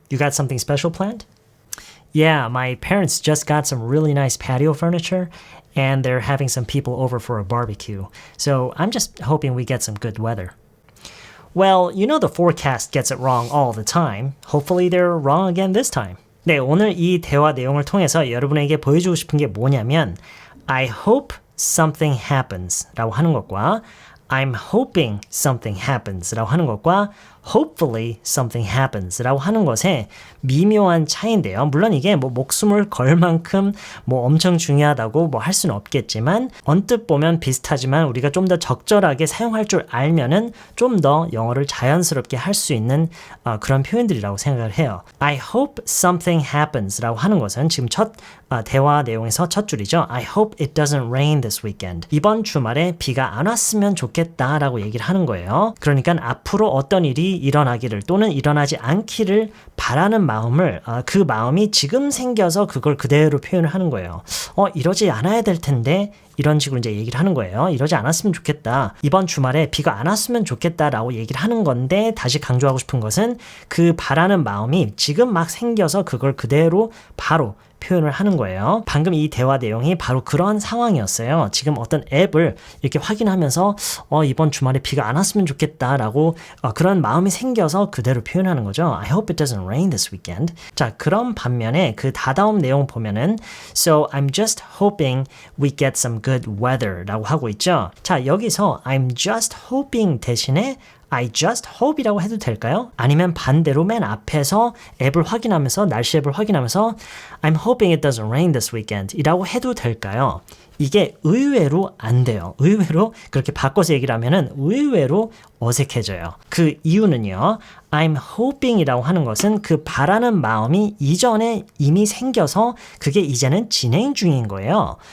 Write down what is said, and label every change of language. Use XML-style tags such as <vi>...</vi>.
<en>You got something special planned? Yeah, my parents just got some really nice patio furniture, and they're having some people over for a barbecue. So I'm just hoping we get some good weather. Well, you know the forecast gets it wrong all the time. Hopefully they're wrong again this time.</en> <ko>네, 오늘 이 대화 내용을 통해서 여러분에게 보여주고 싶은 게 뭐냐면</ko> <en>I hope something happens</en> <ko>라고 하는 것과</ko> <en>I'm hoping something happens</en> <ko>라고 하는 것과</ko> <en>hopefully something happens</en> <ko>라고 하는 것에 미묘한 차이인데요. 물론 이게 뭐 목숨을 걸 만큼 뭐 엄청 중요하다고 뭐 할 수는 없겠지만 언뜻 보면 비슷하지만 우리가 좀 더 적절하게 사용할 줄 알면은 좀 더 영어를 자연스럽게 할 수 있는 그런 표현들이라고 생각을 해요.</ko> <en>I hope something happens</en> <ko>라고 하는 것은 지금 첫 대화 내용에서 첫 줄이죠.</ko> <en>I hope it doesn't rain this weekend.</en> <ko>이번 주말에 비가 안 왔으면 좋겠다라고 얘기를 하는 거예요. 그러니까 앞으로 어떤 일이 일어나기를 또는 일어나지 않기를 바라는 마음을 그 마음이 지금 생겨서 그걸 그대로 표현을 하는 거예요. 이러지 않아야 될 텐데 이런 식으로 이제 얘기를 하는 거예요. 이러지 않았으면 좋겠다. 이번 주말에 비가 안 왔으면 좋겠다라고 얘기를 하는 건데 다시 강조하고 싶은 것은 그 바라는 마음이 지금 막 생겨서 그걸 그대로 바로 표현을 하는 거예요. 방금 이 대화 내용이 바로 그런 상황이었어요. 지금 어떤 앱을 이렇게 확인하면서 이번 주말에 비가 안 왔으면 좋겠다라고 그런 마음이 생겨서 그대로 표현하는 거죠.</ko> <en>I hope it doesn't rain this weekend.</en> <ko>자, 그런 반면에 그 다다음 내용 보면은</ko> <en>So I'm just hoping we get some good weather</en> <ko>라고 하고 있죠. 자, 여기서</ko> <en>I'm just hoping</en> <ko>대신에</ko> <en>I just hope</en> <ko>이라고 해도 될까요? 아니면 반대로 맨 앞에서 앱을 확인하면서 날씨 앱을 확인하면서</ko> <en>I'm hoping it doesn't rain this weekend</en> <ko>이라고 해도 될까요? 이게 의외로 안 돼요. 의외로 그렇게 바꿔서 얘기를 하면은 의외로 어색해져요. 그 이유는요.</ko> <en>I'm hoping</en> <ko>이라고 하는 것은 그 바라는 마음이 이전에 이미 생겨서 그게 이제는 진행 중인 거예요.</ko>